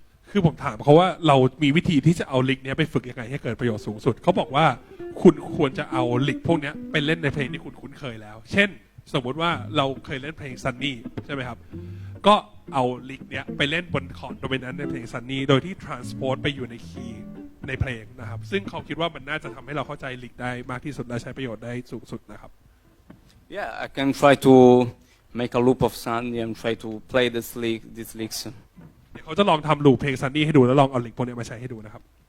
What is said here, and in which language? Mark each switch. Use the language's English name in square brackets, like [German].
[Thai] คือผมถามเขาว่าเรามีวิธีที่จะเอาลิกเนี้ยไปฝึกยังไงให้เกิดประโยชน์สูงสุดเขาบอกว่าคุณควรจะเอาลิกพวกเนี้ยไปเล่นในเพลงที่คุณคุ้นเคยแล้วเช่นสมมติว่าเราเคยเล่นเพลงซันนี่ใช่ไหมครับก็เอาลิกเนี้ยไปเล่นบนคอร์ดโดมินันต์ในเพลงซันนี่โดยที่ transpose ไปอยู่ในคีย์ในเพลงนะครับซึ่งเขาคิดว่ามันน่าจะทำให้เราเข้าใจลิกได้มากที่สุดและใช้ประโยชน์ได้สูงสุดนะครับ [English] Yeah, I can try to make a loop of Sunny and try to play these licks. [Thai] เดี๋ยวเขาจะลองทำลูปเพลงซันนี่ให้ดูแล้วลองเอาลิกพวกนี้มาใช้ให้ดูนะครับ